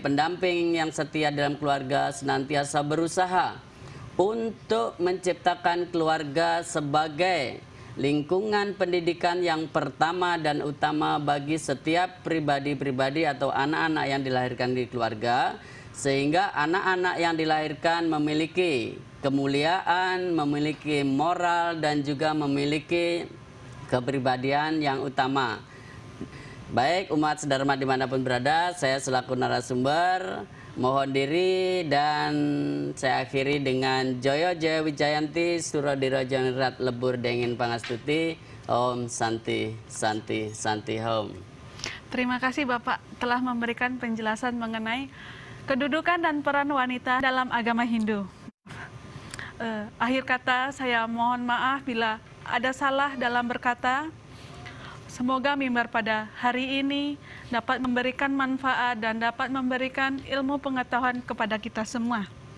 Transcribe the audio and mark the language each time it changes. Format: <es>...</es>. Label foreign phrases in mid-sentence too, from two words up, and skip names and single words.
<id>pendamping yang setia dalam keluarga senantiasa berusaha untuk menciptakan keluarga sebagai lingkungan pendidikan yang pertama dan utama bagi setiap pribadi-pribadi atau anak-anak yang dilahirkan di keluarga, sehingga anak-anak yang dilahirkan memiliki kemuliaan, memiliki moral, dan juga memiliki kepribadian yang utama. Baik umat sedharma dimanapun berada, saya selaku narasumber mohon diri dan saya akhiri dengan</id> <jv>Joyo Jaya Wijayanti Suradiro Jangrat Lebur Dengin Pangastuti.</jv> <sa>ॐ शान्ति शान्ति शान्ति ॐ.</sa> <id>Terima kasih Bapak telah memberikan penjelasan mengenai kedudukan dan peran wanita dalam agama Hindu. Akhir kata saya mohon maaf bila ada salah dalam berkata. Semoga mimbar pada hari ini dapat memberikan manfaat dan dapat memberikan ilmu pengetahuan kepada kita semua.</id>